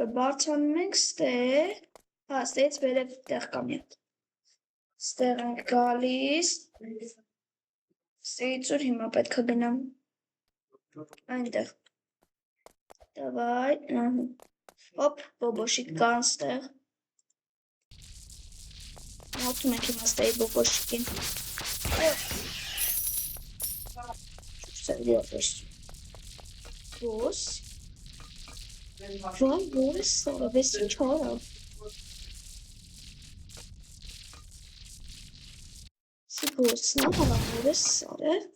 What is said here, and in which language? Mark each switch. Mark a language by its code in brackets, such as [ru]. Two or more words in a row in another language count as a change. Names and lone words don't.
[hy] բարձրանում ենք ստեղ, հա, ստեից վերև տեղ կա մի հատ։ Ստեղ ենք գալիս, ստեից ուր հիմա պետք է գնամ։ Այնտեղ։ Давай, հոպ, բոբոշիկ կան ստեղ։ Մոտում ենք հիմա ստեի բոբոշիկին։ Серьёзно. [ru] Босс. Вон босс, весь чёрно. Босс, ну, босс, да?